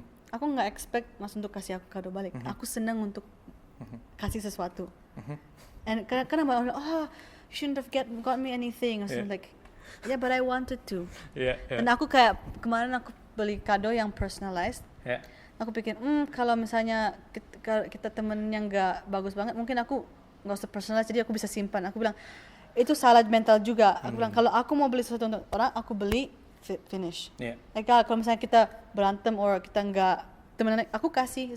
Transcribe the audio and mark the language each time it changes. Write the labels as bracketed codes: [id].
[id] Aku nggak expect Mas untuk kasih aku kado balik. Aku seneng untuk kasih sesuatu. And karena orang bilang, [en] you shouldn't have got me anything. Or something like, yeah, but I wanted to. Yeah. [id] Dan aku kayak kemarin aku beli kado yang personalized. [en] Yeah. [id] Aku pikir, kalau misalnya kita temen yang nggak bagus banget, mungkin aku nggak usah personalized, jadi aku bisa simpan. Aku bilang itu salah mental juga. Aku bilang kalau aku mau beli sesuatu untuk orang, aku beli finish. [en] Yeah. [id] Like kalau misalnya kita berantem or kita nggak temenan, aku kasih.